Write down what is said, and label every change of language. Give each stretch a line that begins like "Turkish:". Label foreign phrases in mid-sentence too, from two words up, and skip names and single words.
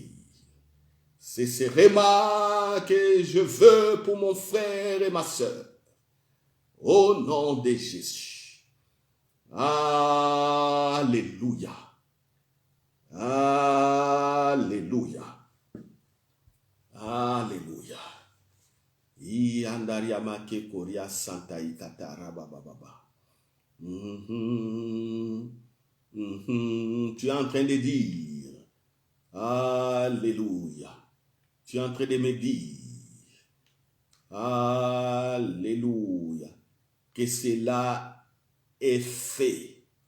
French: C'est ce réma que je veux pour mon frère et ma soeur. Au nom de Jésus. Alléluia. Alléluia. Alléluia. Iandariamake koria santa ikatara bababa. Tu es en train de dire Alléluia. Tu es en train de me dire Alléluia. Que cela est fait.